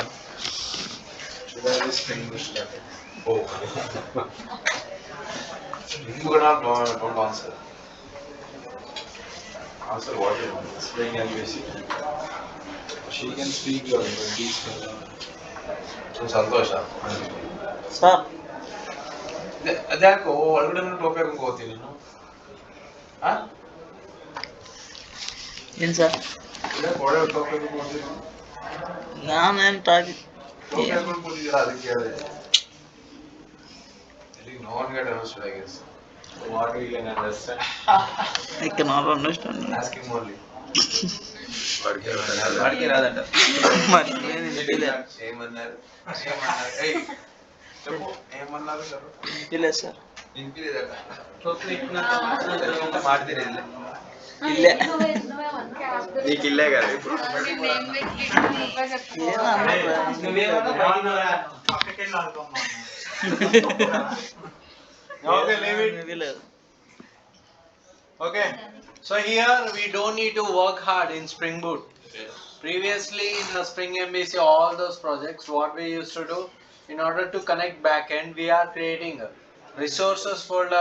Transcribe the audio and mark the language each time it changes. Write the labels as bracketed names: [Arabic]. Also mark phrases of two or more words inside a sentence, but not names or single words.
[English] Should I have springboot started? Oh. If you cannot don't answer. Answer what you want. Spring MVC. She can speak well, but these So ಸಂತೋಷ. [Kannada] ಸರ್ ಅದ್ಯಾಕೋ ಒಳಗಡೆ ಟೋಪಿ ಹಾಕೊಂಡು ಹೋಗ್ತೀನಿ ನೀನು ಏನು ಸರ್ ಒಳಗಡೆ ಟೋಪಿ ಹಾಕೊಂಡು ಹೋಗ್ತೀನಿ ನಾನೇನು ಟಾಗಿ ಟೋಪಿ ಹಾಕೊಂಡು ಕೂತಿದ್ದೀರಾ ಅದಕ್ಕೆ ಹೇಳಿದೆ [English] no one get understood, I guess. what we can understand. I cannot understand. Asking only. [Telugu] వాడికి రాదంట. మరి నేను ఏమన్నారు? ఏయ్ చెప్పు ఏమన్నారు చెప్పు [Kannada] ಇಲ್ಲ ಸರ್ [Telugu] వినిపిలేదట మాట తెలియదు. [Kannada] ಇಲ್ಲೇ [Telugu] నీకు ఇల్లే కదా ఇప్పుడు. [English] Okay, leave it. Okay, so here we don't need to work hard in Spring Boot. Previously in the Spring MVC, all those projects, what we used to do, in order to connect backend, we are creating a resources folder.